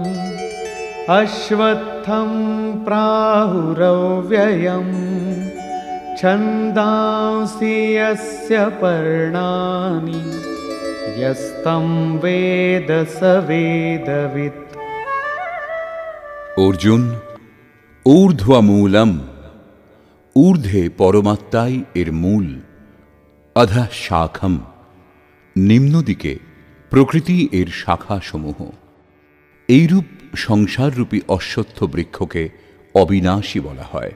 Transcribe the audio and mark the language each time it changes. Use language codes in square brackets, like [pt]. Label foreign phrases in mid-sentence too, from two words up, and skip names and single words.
[sa] अश्वत्थं प्राहुरव्ययम् छन्दांसि यस्य पर्णानि यस्तं वेद स वेदवित्। অর্জুন, ঊর্ধ্বমূলম, [bn] ঊর্ধ্বে পরমাত্মাই এর মূল, [sa] অধঃ শাখম, [bn] নিম্নদিকে প্রকৃতি এর শাখাসমূহ। এইরূপ সংসাররূপী অশ্বত্থ বৃক্ষকে অবিনাশী বলা হয়।